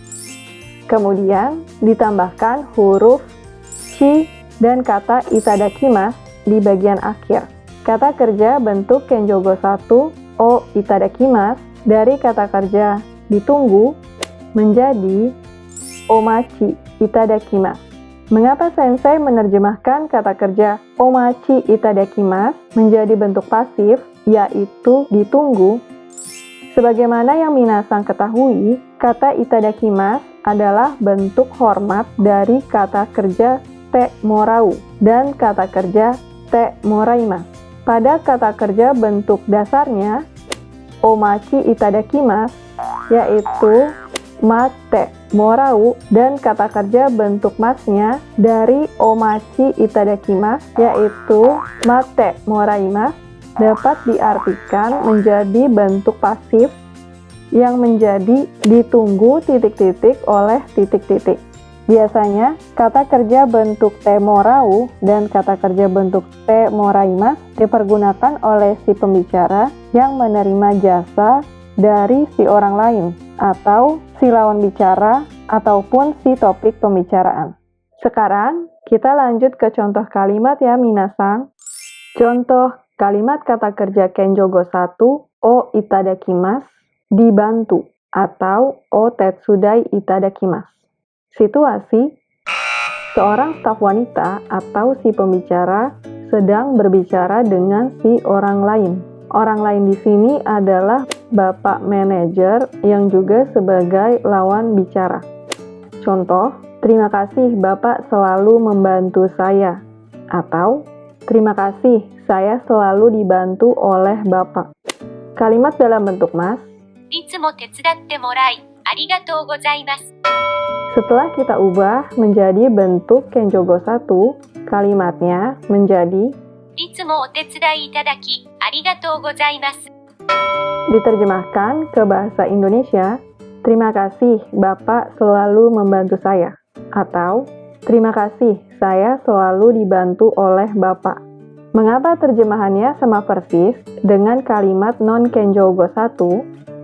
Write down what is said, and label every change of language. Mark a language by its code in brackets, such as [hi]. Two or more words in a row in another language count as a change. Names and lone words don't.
[id] Kemudian ditambahkan huruf chi dan kata itadakimasu di bagian akhir. Kata kerja bentuk kenjogo 1 [ja] お いただきます [id] dari kata kerja ditunggu menjadi [ja] お待ち いただきます. [id] Mengapa sensei menerjemahkan kata kerja [ja] お待ち いただきます [id] menjadi bentuk pasif, yaitu ditunggu? Sebagaimana yang minasang ketahui, kata itadakimasu adalah bentuk hormat dari kata kerja [ja] て もらう [id] dan kata kerja [ja] て もらいます. [id] Pada kata kerja bentuk dasarnya, [ja] お待ち いただきます, [id] yaitu [ja] 待って もらう [id] dan kata kerja bentuk masnya dari [ja] お待ち いただきます [id] yaitu [ja] 待って もらいます [id] dapat diartikan menjadi bentuk pasif yang menjadi ditunggu titik-titik oleh titik-titik. Biasanya kata kerja bentuk [ja] て もらう [id] dan kata kerja bentuk [ja] て もらいます [id] dipergunakan oleh si pembicara yang menerima jasa dari si orang lain atau si lawan bicara ataupun si topik pembicaraan. Sekarang kita lanjut ke contoh kalimat ya minasang. Contoh kalimat kata kerja kenjogo 1 [ja] お いただきます [id] dibantu atau [ja] お 手伝い いただきます. [id] Situasi: seorang staf wanita atau si pembicara sedang berbicara dengan si orang lain. Orang lain di sini adalah Bapak manajer yang juga sebagai lawan bicara. Contoh, terima kasih Bapak selalu membantu saya. Atau, terima kasih saya selalu dibantu oleh Bapak. Kalimat dalam bentuk mas. [ja] いつも手伝ってもらい、ありがとうございます。 [id] Setelah kita ubah menjadi bentuk kenjogo 1, kalimatnya menjadi [ja] いつもお手伝いいただき、ありがとうございます。 [id] Diterjemahkan ke bahasa Indonesia, terima kasih Bapak selalu membantu saya. Atau, terima kasih saya selalu dibantu oleh Bapak. Mengapa terjemahannya sama persis dengan kalimat non-kenjogo 1?